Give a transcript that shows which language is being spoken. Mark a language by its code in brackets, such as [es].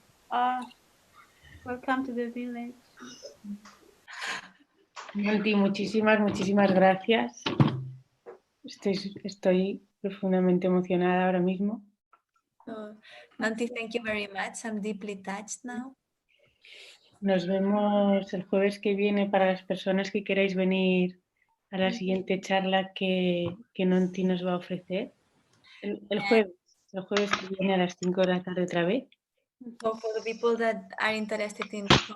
[en] Ah, welcome to the village. [es] Nonty, muchísimas gracias. Estoy profundamente emocionada ahora mismo. [en] Nonty, thank you very much. I'm deeply touched now. [es] Nos vemos el jueves que viene para las personas que queráis venir a la siguiente charla que Nonty nos va a ofrecer. El jueves que viene a las 5 de la tarde otra vez. [en] So for the people that are interested in